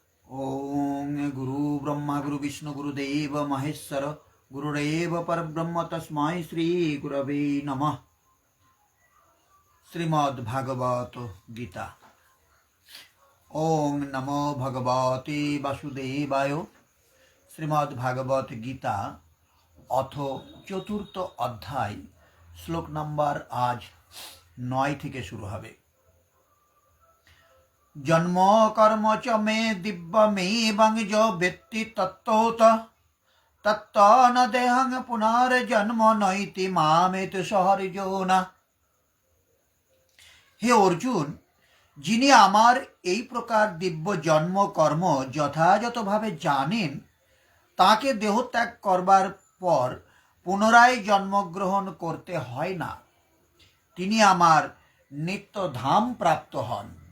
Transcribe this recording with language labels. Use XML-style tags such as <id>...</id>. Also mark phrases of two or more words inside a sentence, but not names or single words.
<sa>ओम गुरु ब्रह्मा गुरु विष्णु गुरुदेव महेश्वर गुरुरेव परब्रह्म तस्मै श्री गुरवे नमः। श्रीमद् भागवत गीता। ओम नमो भगवते वासुदेवाय।</sa> <bn>श्रीमद् भागवत गीता</bn> <sa>अथ चतुर्थ अध्याय श्लोक</sa> <bn>নম্বর আজ 9 থেকে শুরু হবে।</bn> <sa>जन्म कर्म च मे दिव्यमेवं जो वेत्ति तत्त्वत तत्त न देहं पुनर्जन्म नैति मामेति सहर्जुन। हे अर्जुन,</sa> <bn>যিনি আমার এই প্রকার দিব্য জন্ম কর্ম যথাযথভাবে জানেন, তাকে দেহত্যাগ করবার পর পুনরায় জন্মগ্রহণ করতে হয় না। তিনি আমার নিত্যধাম প্রাপ্ত হন।</bn>